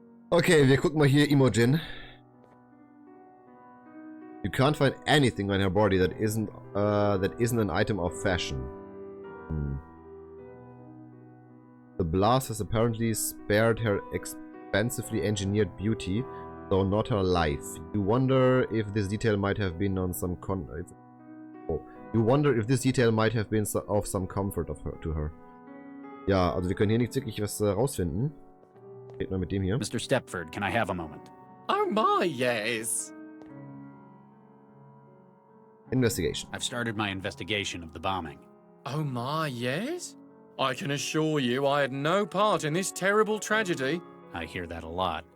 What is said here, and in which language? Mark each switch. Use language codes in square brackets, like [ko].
[de] Okay, wir gucken mal hier Imogen. [en] You can't find anything on her body that isn't an item of fashion. The blast has apparently spared her expensively engineered beauty, though not her life. You wonder if this detail might have been on some You wonder if this detail might have been of some comfort to her. [de] Ja, also wir können hier nicht wirklich was rausfinden. Reden wir mit dem hier. [en] Mr. Stepford, can I have a moment? Oh my, yes. Investigation. I've started my investigation of the bombing. Oh my, yes? I can assure you I had no part in this terrible tragedy. I hear that a lot.